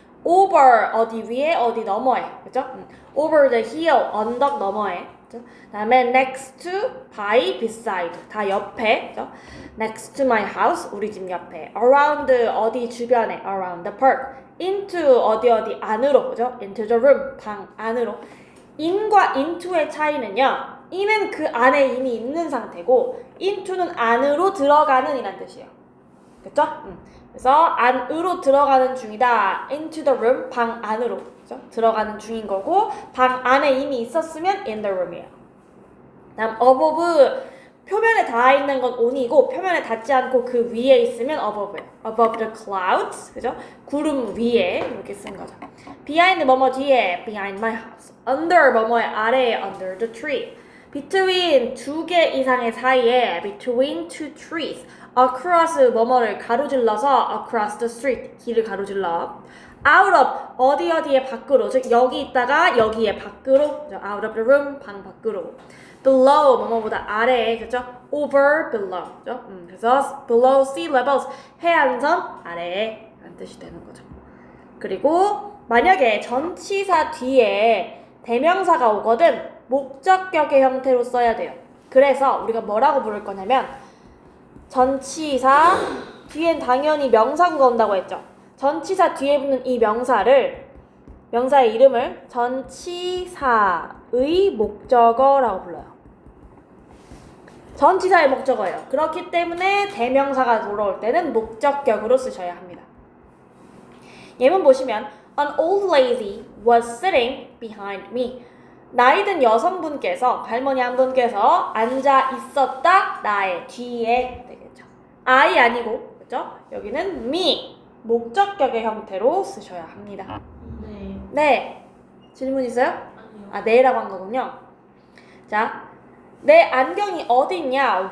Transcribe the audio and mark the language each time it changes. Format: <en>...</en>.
<ko>over, 어디 위에, 어디 너머에. 그죠?</ko> <en>over the hill,</en> <ko>언덕 너머에. 그죠?</ko> <en>다음에 next to, by, beside.</en> <ko>다 옆에. 그죠?</ko> <en>next to my house,</en> <ko>우리 집 옆에. around, 어디 주변에.</ko> <en>around the park. into,</en> <ko>어디 안으로. 그죠?</ko> <en>into the room,</en> <ko>방 안으로. in과 into의 차이는요, in은 그 안에 이미 있는 상태고 into는 안으로 들어가는 이란 뜻이에요. 그쵸? 그래서 안으로 들어가는 중이다.</ko> <en>into the room,</en> <ko>방 안으로. 그쵸? 들어가는 중인 거고, 방 안에 이미 있었으면</ko> <en>in the room</en> <ko>이에요. 다음 above, 표면에 닿아 있는 건 on이고 표면에 닿지 않고 그 위에 있으면 above예요.</ko> <en>above the clouds,</en> <ko>그죠? 구름 위에 이렇게 쓴 거죠.</ko> <en>behind</en> <ko>뭐뭐 뒤에,</ko> <en>behind my house. under</en> <ko>뭐뭐의 아래에,</ko> <en>under the tree.</en> <ko>between 두 개 이상의 사이에</ko> <en>between two trees</en> <ko>across 뭐뭐를 가로질러서</ko> <en>across the street</en> <ko>길을 가로질러 out of 어디에 밖으로 즉 여기 있다가 여기에 밖으로</ko> <en>out of the room</en> <ko>방 밖으로 below 뭐뭐보다 아래에 그죠 over below 그죠 그래서</ko> <en>below sea levels</en> <ko>해안선 아래에 라는 뜻이 되는 거죠. 그리고 만약에 전치사 뒤에 대명사가 오거든 목적격의 형태로 써야 돼요. 그래서 우리가 뭐라고 부를 거냐면 전치사 뒤엔 당연히 명사구가 온다고 했죠. 전치사 뒤에 붙는 이 명사의 이름을 전치사의 목적어라고 불러요. 전치사의 목적어예요. 그렇기 때문에 대명사가 돌아올 때는 목적격으로 쓰셔야 합니다. 예문 보시면</ko> <en>An old lady was sitting behind me.</en> <ko>나이든 여성분께서 할머니 한 분께서 앉아 있었다 나의 뒤에 되겠죠. I 아니고 그렇죠? 여기는 me 목적격의 형태로 쓰셔야 합니다. 네. 네. 질문 있어요? 아니요. 아, 네라고 한 거군요. 자, 내 안경이 어디 있냐?</ko>